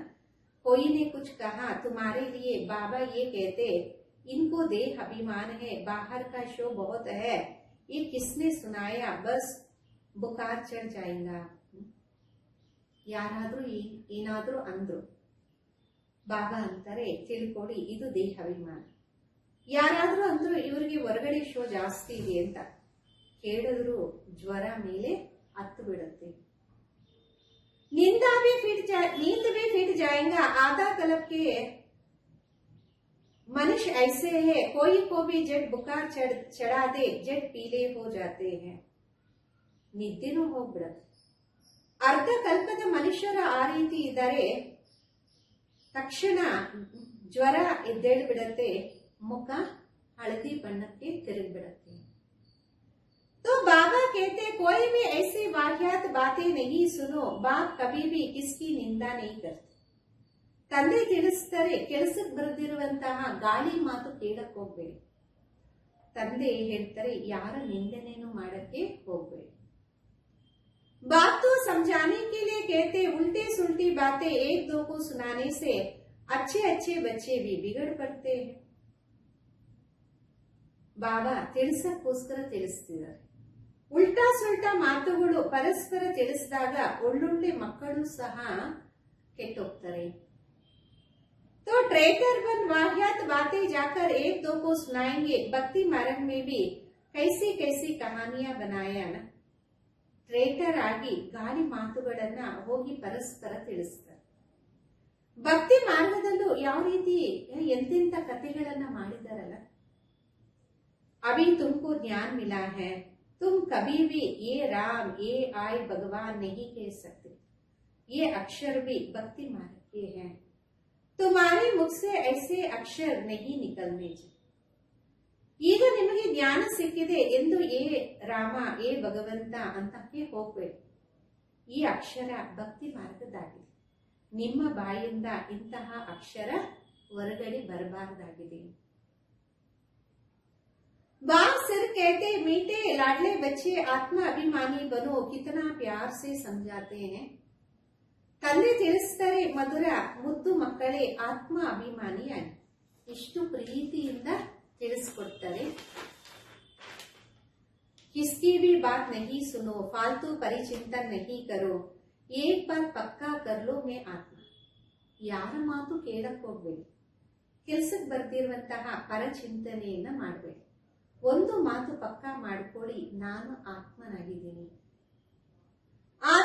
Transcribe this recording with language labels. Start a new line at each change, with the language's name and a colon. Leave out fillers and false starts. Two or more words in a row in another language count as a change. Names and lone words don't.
Hindi: कोई ने कुछ कहा तुम्हारे लिए, बाबा ये कहते इनको देह अभिमान है, बाहर का शो बहुत है, ये किसने सुनाया, बस बुखार चढ़ जाएगा.
Kannada: ಯಾರಾದ್ರೂ ಏನಾದ್ರೂ ಅಂದ್ರು, ಬಾಬಾ ಅಂತಾರೆ ತಿಳ್ಕೊಡಿ ಇದು ದೇಹ ಅಭಿಮಾನ. ಯಾರಾದ್ರೂ ಅಂದ್ರು ಇವರಿಗೆ ಹೊರಗಡೆ ಶೋ ಜಾಸ್ತಿ ಇದೆ ಅಂತ, ಕೇಳಿದ್ರು ಜ್ವರ ಮೇಲೆ ಹತ್ತು ಬಿಡುತ್ತೆ.
Hindi: नींद भी फिट जाएगा. आधा कल्प के मनुष्य ऐसे है, कोई को भी जट बुखार चढ़ा दे जट पीले हो जाते हैं.
Kannada: ನಿದ್ದೆನೂ ಹೋಗ್ಬಿಡತ್ತೆ. ಅರ್ಧ ಕಲ್ಪದ ಮನುಷ್ಯರ ಆ ರೀತಿ ಇದ್ದಾರೆ, ತಕ್ಷಣ ಜ್ವರ ಎದ್ದೇಳ್ಬಿಡತ್ತೆ, ಮುಖ ಹಳದಿ ಬಣ್ಣಕ್ಕೆ ತಿರುಗ್ಬಿಡತ್ತೆ.
Hindi: तो बाबा कहते कोई भी ऐसी वाहियात बातें नहीं सुनो. बाप कभी भी किसकी निंदा नहीं करते.
Kannada: ತಂದೆ ತಿಳಿಸ್ತಾರೆ, ಕೆಲಸಕ್ಕೆ ಬರೆದಿರುವಂತಹ ಗಾಳಿ ಮಾತು ಕೇಳಕ್ ಹೋಗ್ಬೇಡಿ. ತಂದೆ ಹೇಳ್ತಾರೆ ಯಾರ ನಿಂದನೆಯನ್ನು ಮಾಡಕ್ಕೆ ಹೋಗ್ಬೇಡಿ.
Hindi: बाप तो समझाने के लिए कहते, उल्टी सुल्टी बातें एक दो को सुनाने से अच्छे अच्छे बच्चे भी बिगड़ पड़ते हैं.
Kannada: ಬಾಬಾ ತಿಳಿಸಕ್ಕೋಸ್ಕರ ತಿಳಿಸ್ತಿದ್ದಾರೆ.
Hindi: उल्टा सुल्टा
Kannada: ಮಾತುಗಳು ಪರಸ್ಪರ ತಿಳಿಸಿದಾಗ ಒಳ್ಳೊಳ್ಳೆ ಮಕ್ಕಳು ಸಹ ಕೆಟ್ಟೋಗ್ತಾರೆ.
Hindi: तो ट्रेटर बन वाहियात बातें जाकर एक दो को सुनाएंगे. भक्ति मार्ग में भी कैसी कैसी कहानियां बनाया ना.
Kannada: ಟ್ರೇಟರ್ ಆಗಿ ಗಾಳಿ ಮಾತುಗಳನ್ನ ಹೋಗಿ ಪರಸ್ಪರ ತಿಳಿಸ್ತಾರೆ. ಭಕ್ತಿ ಮಾರ್ಗದಲ್ಲೂ ಯಾವ ರೀತಿ ಎಂತೆಂತ ಕಥೆಗಳನ್ನ ಮಾಡಿದಾರಲ್ಲ.
Hindi: अभी तुमको ज्ञान मिला है, तुम कभी भी ये राम ये आय भगवान नहीं कह सकते. ये अक्षर भी भक्ति मार्ग के हैं. तुम्हारे मुख से ऐसे अक्षर नहीं निकलने चाहिए.
Kannada: ಈಗ ನಿಮಗೆ ಜ್ಞಾನ ಸಿಕ್ಕಿದೆ ಎಂದು ಏ ರಾಮ ಏ ಭಗವಂತ ಅಂತಕ್ಕೆ ಹೋಗ್ಬೇಡಿ. ಈ ಅಕ್ಷರ ಭಕ್ತಿ ಮಾರ್ಗದಾಗಿದೆ, ನಿಮ್ಮ ಬಾಯಿಂದ ಇಂತಹ ಅಕ್ಷರ ಹೊರಗಡೆ ಬರಬಾರದಾಗಿದೆ.
Hindi: बाप सिर कहते मीठे लाडले बच्चे आत्मा अभिमानी बनो. कितना प्यार से समझाते हैं.
Kannada: ತಂದೆ ತಿಳಿಸ್ತಾರೆ, ಮಧುರ ಮುದ್ದು ಮಕ್ಕಳೇ ಆತ್ಮ ಅಭಿಮಾನಿಯಾಗಿ, ಇಷ್ಟು ಪ್ರೀತಿಯಿಂದ ತಿಳಿಸ್ಕೊಡ್ತಾರೆ.
Hindi: किसकी भी बात नहीं सुनो, फालतू परिचिंतन नहीं करो, एक बार पक्का कर लो मैं आत्मा.
Kannada: ಯಾರ ಮಾತು ಕೇಳಕ್ ಹೋಗ್ಬೇಡಿ, ಕೆಲ್ಸಕ್ಕೆ ಬರ್ದಿರುವಂತಹ ಪರಚಿಂತನೆಯನ್ನ ಮಾಡಬೇಡಿ. ಒಂದು ಮಾತು ಪಕ್ಕಾ ಮಾಡ್ಕೊಳ್ಳಿ, ನಾನು ಆತ್ಮನಾಗಿದ್ದೀನಿ.